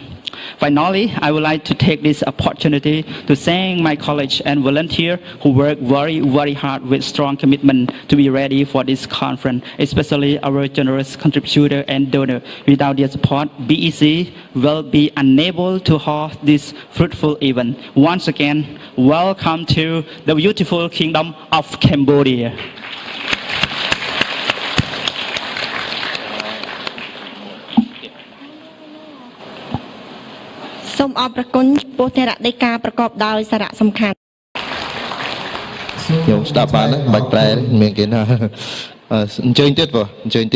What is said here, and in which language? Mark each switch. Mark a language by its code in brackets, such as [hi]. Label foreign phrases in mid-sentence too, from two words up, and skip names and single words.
[en] Finally, I would like to take this opportunity to thank my colleagues and volunteers who work very, very hard with strong commitment to be ready for this conference, especially our generous contributor and donor. Without their support, BEC will be unable to host this fruitful event. Once again, welcome to the beautiful Kingdom of Cambodia. [km] សូមអរព្រគុណចំពោះធរដីកាប្រកបដោយសារៈសំខាន់ខ្ញុំស្ដាប់បានណាមិនបាច់ប្រែមានគេណាអញ្ជើញទៀតបងអញ្ជើញ